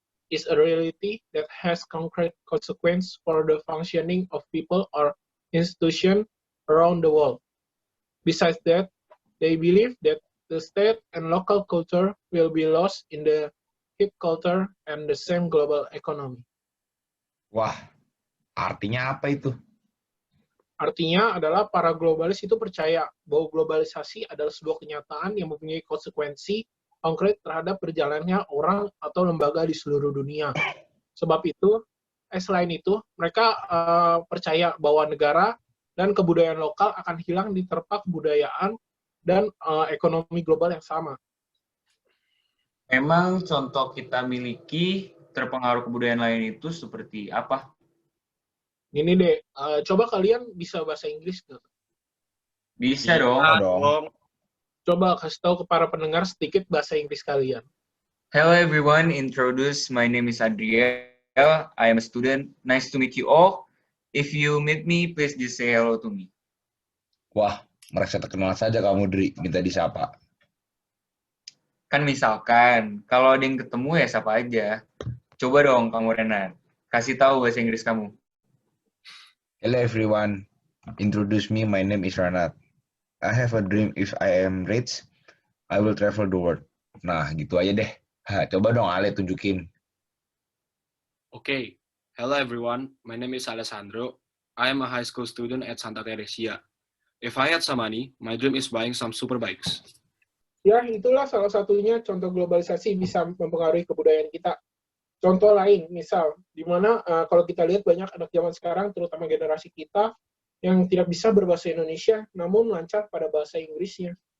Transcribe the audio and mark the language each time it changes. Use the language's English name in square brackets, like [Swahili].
[English] is a reality that has concrete consequence for the functioning of people or institutions around the world. Besides that, they believe that the state and local culture will be lost in the hip culture and the same global economy. [Indonesian] Wah, artinya apa itu? Artinya adalah para globalis itu percaya bahwa globalisasi adalah sebuah kenyataan yang mempunyai konsekuensi konkret terhadap berjalannya orang atau lembaga di seluruh dunia. Sebab itu, selain itu, mereka percaya bahwa negara dan kebudayaan lokal akan hilang diterpa kebudayaan dan ekonomi global yang sama. Memang contoh kita miliki terpengaruh kebudayaan lain itu seperti apa? Ini deh, coba kalian bisa bahasa Inggris nggak? Bisa dong. dong. Coba kasih tahu ke para pendengar sedikit bahasa Inggris kalian. [English] Hello everyone, introduce. My name is Adriel. I am a student. Nice to meet you all. If you meet me, please just say hello to me. [Indonesian] Wah, merasa terkenal saja kamu, Dri. Minta disapa. Kan misalkan, kalau ada yang ketemu ya sapa aja. Coba dong kamu Renat, kasih tahu bahasa Inggris kamu. [English] Hello everyone. Introduce me. My name is Ranat. I have a dream. If I am rich, I will travel the world. [Indonesian] Nah, gitu aja deh. Coba dong Ale tunjukin. [English] Okay. Hello everyone. My name is Alessandro. I am a high school student at Santa Teresia. If I had some money, my dream is buying some super bikes. [Indonesian] Ya, itulah salah satunya contoh globalisasi bisa mempengaruhi kebudayaan kita. Contoh lain, misal, di mana kalau kita lihat banyak anak zaman sekarang, terutama generasi kita, yang tidak bisa berbahasa Indonesia, namun lancar pada bahasa Inggrisnya.